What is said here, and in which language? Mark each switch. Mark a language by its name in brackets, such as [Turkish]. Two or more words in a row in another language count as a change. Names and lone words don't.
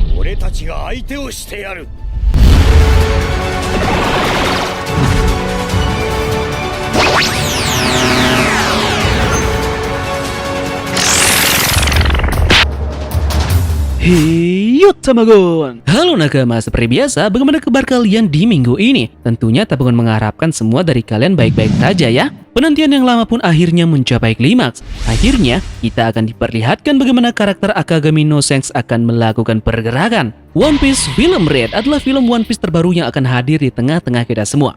[Japanese] 俺たちが相手をしてやる。 [Indonesian] Hiyo Tamagon. Halo nakama, seperti biasa, bagaimana kabar kalian di minggu ini? Tentunya Tamagon mengharapkan semua dari kalian baik-baik saja ya. Penantian yang lama pun akhirnya mencapai klimaks. Akhirnya, kita akan diperlihatkan bagaimana karakter Akagami no Sense akan melakukan pergerakan. One Piece Film Red adalah film One Piece terbaru yang akan hadir di tengah-tengah kita semua.